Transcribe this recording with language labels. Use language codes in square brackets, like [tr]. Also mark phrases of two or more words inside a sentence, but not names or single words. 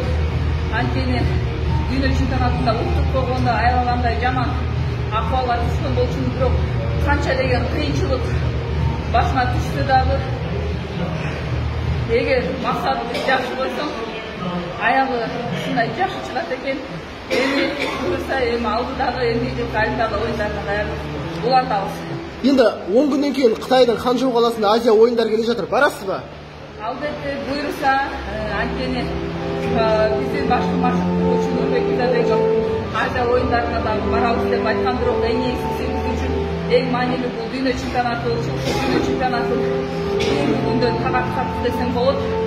[ky] Анткени дүйнө чемпионатында уктуп койгондо аябагандай жаман акыбалга түшкөн болчумун, бирок канча деген кыйынчылык башыма түшсө дагы, эгер максатты жакшы койсоң, аягы ушундай жакшы чыгат экен. Эми буюрса, эми алдыдагы эмгек жылкы Олимпиада оюндарына даярдык улантабыз. [kk] Енді 10 күнден кейін Қытайдың Ханчжоу қаласында Азия ойындары келе жатыр. Барасыз ба? [ky] Албетте, буйрса, анткени биздин башкы машыктоочу Нурбек Исабеков Азия ойындарына да барабыз деп айткан, бирок эң негизгиси биз үчүн эң маанилүү бул дүйнө чемпионаты болчу. Дүйнө чемпионатын бүгүнкү күндө тагатсак десем болот.